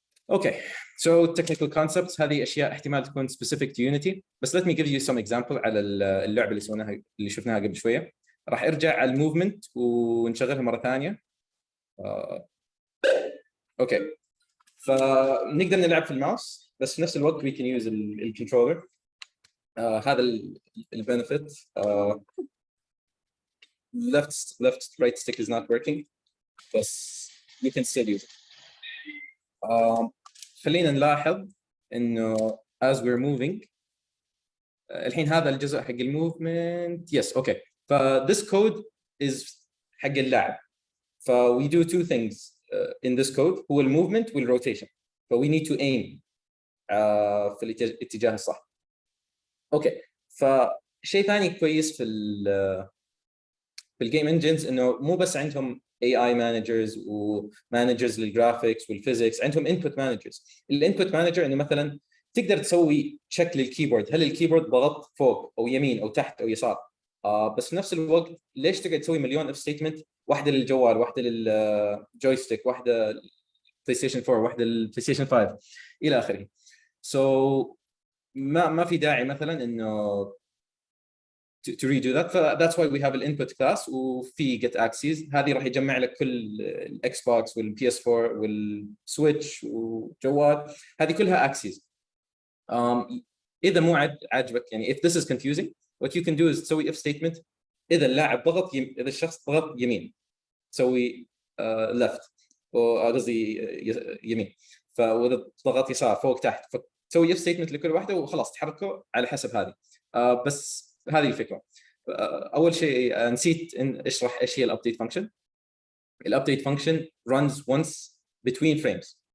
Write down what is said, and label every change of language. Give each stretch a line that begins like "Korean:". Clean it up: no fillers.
Arabic: اوكي
English: so technical concepts
Arabic: هذه اشياء احتمال تكون
English: specific to Unity،
Arabic: بس
English: let me give you some example
Arabic: على اللعبه اللي شفناها قبل شويه. راح ارجع على الموفمنت ونشغلها مره ثانيه. اوكي فنقدر نلعب في الماوس بس في نفس الوقت
English: we can use
Arabic: الكنترولر. هذا البنفيت.
English: left right stick is not working
Arabic: بس
English: you can still use it.
Arabic: خلينا نلاحظ انه
English: as we're moving
Arabic: الحين هذا الجزء حق الموفمنت. يس اوكي ف
English: this code is
Arabic: حق اللاعب. ف
English: we do two things in this code
Arabic: هو الموفمنت والروتيشن. ف
English: we need to aim
Arabic: في الاتجاه الصح. اوكي فشيء ثاني كويس في الجيم انجنز انه مو بس عندهم AI مانجرز ومانجرز للجرافيكس والفيزيكس، عندهم انبوت مانجرز. الانبوت مانجر انه مثلا تقدر تسوي تشيك للكيبورد، هل الكيبورد ضغط فوق او يمين او تحت او يسار. بس في نفس الوقت ليش تقعد تسوي مليون اف ستيتمنت، واحده للجوال، واحده للجويستيك، واحده بلاي ستيشن 4، واحده للبلاي ستيشن 5 الى اخره. سو ما في داعي مثلا انه
English: to redo that. That's why we have an input class
Arabic: وفي
English: get axes.
Arabic: هذه راح يجمع لك كل الاكس بوكس والبي اس 4 والسويتش وجوال، هذه كلها axes. اذا مو عاجبك يعني
English: if this is confusing what you can do is
Arabic: تسوي
English: if statement.
Arabic: اذا اللاعب ضغط اذا الشخص ضغط يمين تسوي left، قصدي يمين. واذا ضغط يسار فوق تحت فتسوي if statement لكل واحده وخلاص تحركه على حسب هذه. بس هذه الفكره. اول شيء نسيت اشرح ايش هي الابديت فانكشن. الابديت فانكشن
English: runs once between frames.